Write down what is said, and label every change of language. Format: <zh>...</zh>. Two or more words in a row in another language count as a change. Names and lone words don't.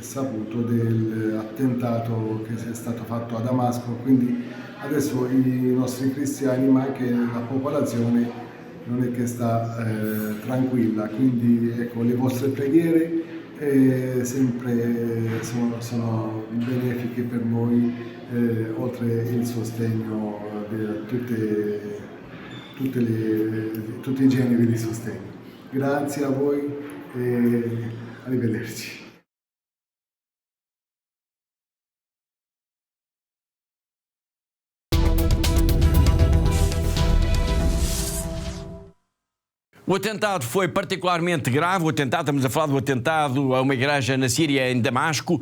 <it>saputo, dell'attentato che è stato fatto a Damasco, quindi adesso i nostri cristiani ma anche la popolazione non è che sta tranquilla, quindi ecco, le vostre preghiere sempre sono benefiche per noi, oltre il sostegno di tutti i generi di sostegno. Grazie a voi e arrivederci.</it> <pt>O atentado foi particularmente grave. Estamos a falar do atentado a uma igreja na Síria, em Damasco.</pt>